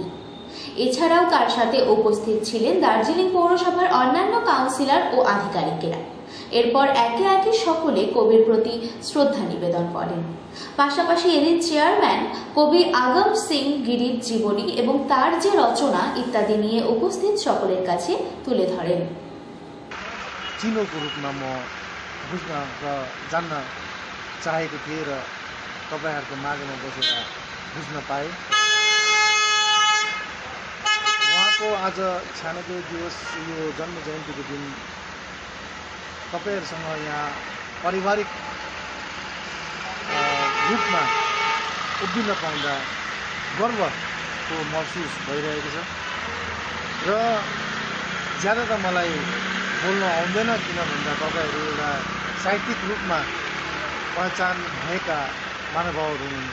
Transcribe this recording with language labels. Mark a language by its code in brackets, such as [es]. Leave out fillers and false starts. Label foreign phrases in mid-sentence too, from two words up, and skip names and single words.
[bn] এছাড়াও তার সাথে উপস্থিত ছিলেন দার্জিলিং পৌরসভার অন্যান্য কাউন্সিলর ও আধিকারিকেরা। এরপর একে একে সকলে কবির প্রতি শ্রদ্ধা নিবেদন করেন। পাশাপাশি এদিন চেয়ারম্যান কবি আগম সিং গিরির জীবনী এবং তার যে রচনা ইত্যাদি নিয়ে উপস্থিত সকলের কাছে তুলে ধরেন। [ne] चिनोको रूपमा म बुझ्न र जान्न चाहेको थिएँ र तपाईँहरूको माझमा बसेर बुझ्न पाएँ। उहाँको आज 96 दिवस यो जन्म जयन्तीको दिन तपाईँहरूसँग यहाँ पारिवारिक रूपमा उभिन पाउँदा गर्वको महसुस भइरहेको छ र ज्यादा त मलाई बोल्न आउँदैन, किन भन्दा तपाईँहरू एउटा साहित्यिक रूपमा पहिचान भएका महानुभावहरू हुनुहुन्छ।